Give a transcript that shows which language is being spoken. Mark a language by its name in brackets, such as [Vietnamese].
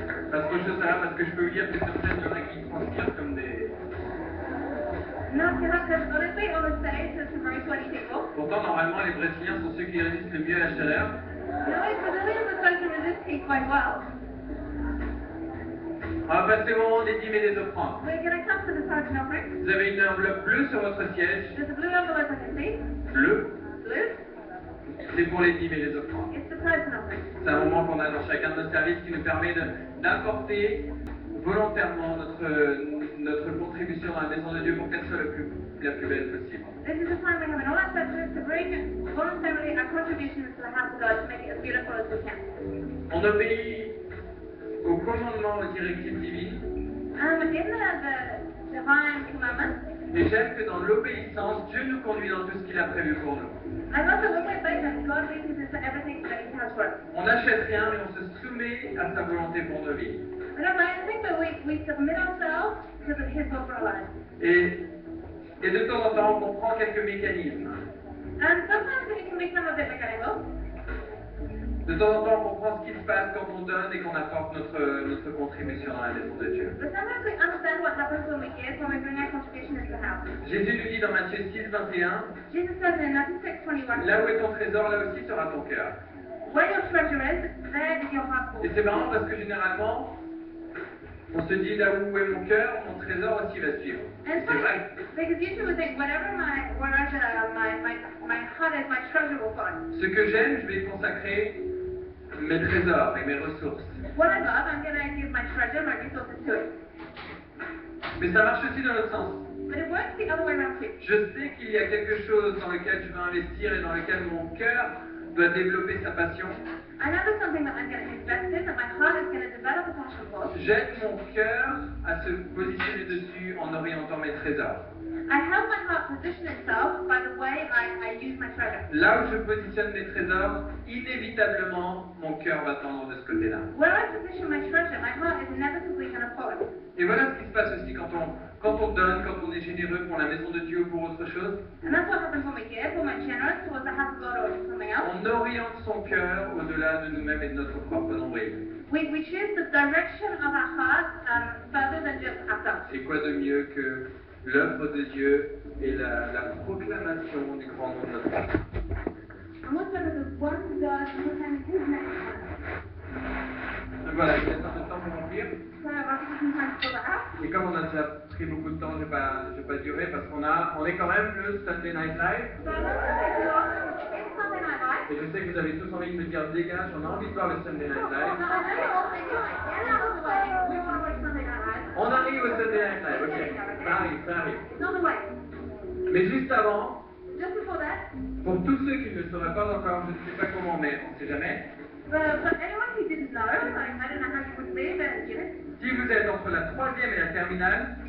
[French] Pas trop chaud, ça va parce que je peux vous dire que sur scène, il y en a qui transpirent comme des... [English] Not too hot, because honestly, on the stage, there's some very sweaty people. [French] Pourtant, normalement, les Brésiliens sont ceux qui résistent le mieux à la chaleur. [English] No, Brazilians are supposed to resist heat quite well. [French] On va passer au moment des dîmes et des offrandes. [English] We're going to come to the tithing offering. [French] Vous avez une enveloppe bleue sur votre siège. [English] There's a blue envelope on your seat. [French] Bleu, [English] Blue. [French] c'est pour les dîmes et les offrandes. [English] It's the tithing offering. [French] C'est un moment qu'on a dans chacun de nos services qui nous permet d'apporter volontairement notre contribution dans la maison de Dieu pour qu'elle soit la plus belle possible. [English] This is the time we have in all our churches to bring voluntarily our contributions to the house of God to make it as beautiful as we can. [French] On obéit au commandement, aux directives divines, [English] In the divine commandments. [French] Et j'aime que dans l'obéissance, Dieu nous conduit dans tout ce qu'il a prévu pour nous. [English] I love that when we obey that God leads us into everything that He has for us. [French] On n'achète rien, mais on se soumet à sa volonté pour nos vies. [English] We don't buy anything, but we submit ourselves to His will for our lives. [French] Et de temps en temps, on comprend quelques mécanismes. [English] And sometimes it can become a bit mechanical. [French] De temps en temps, on comprend ce qui se passe quand on donne et qu'on apporte notre contribution dans la maison de Dieu. [English] But sometimes we understand what happens when we give, when we bring our contribution into the house. [French] Jésus nous dit dans Matthieu 6, 21, [English] Jesus says in Matthew 6:21, [French] là où est ton trésor, là aussi sera ton cœur. [English] where your treasure is, there is your heart [French] Et [English] also. [French] c'est marrant parce que généralement, on se dit là où est mon cœur, mon trésor aussi va suivre. [English] And [French] C'est [English] so, [French] vrai. [English] because usually we think, wherever my heart is, my treasure will find. [French] Ce que j'aime, je vais consacrer mes trésors et mes ressources. [English] What I love, I'm going to give my treasure, my resources to it. [French] Mais ça marche aussi dans l'autre sens. [English] But it works the other way around too. [French] Je sais qu'il y a quelque chose dans lequel je veux investir et dans lequel mon cœur doit développer sa passion. [English] I know there's something that I'm going to invest in, that my heart is going to develop a passion for. [French] J'aide mon cœur à se positionner dessus en orientant mes trésors. [English] I help my heart position itself by the way I use my treasure. [French] Là où je positionne mes trésors, inévitablement, mon cœur va tendre de ce côté-là. [English] Where I position my treasure, my heart is inevitably going to follow. [French] Et voilà ce qui se passe aussi quand on donne, quand on est généreux pour la maison de Dieu ou pour autre chose. [English] And that's what happens when we give, when we're generous towards the house of God or something else. [French] On oriente son cœur au-delà de nous-mêmes et de notre propre nombril. [English] We choose the direction of our heart further than just ourselves. [French] Et quoi de mieux que l'œuvre de Dieu et la proclamation du grand nom de notre Père. [English] And what's better than one God and proclaiming His name? [French] Donc voilà, il reste un peu de temps pour remplir. [English] So I'll give you some time to fill that out. [French] Et comme on a déjà pris beaucoup de temps, je vais pas durer parce qu'on est quand même le Sunday Night Live. [English] So I'm not going to take too long. It's Sunday Night Live. [French] Et je sais que vous avez tous envie de me dire dégage, on a envie de voir le Sunday Night Live. [English] Now, I know you're all thinking, like, get out of the way. We want to watch Sunday Night Live. [French] On arrive au Sunday Night Live, ok. Ça arrive. [English] It's on the way. [French] Mais juste avant, [English] Just before that, [French] pour tous ceux qui ne le sauraient pas encore, je ne sais pas comment, mais on ne sait jamais. [English] for anyone who didn't know, like, I don't know how you would be, but you know, [French] Si vous êtes entre la troisième et la terminale,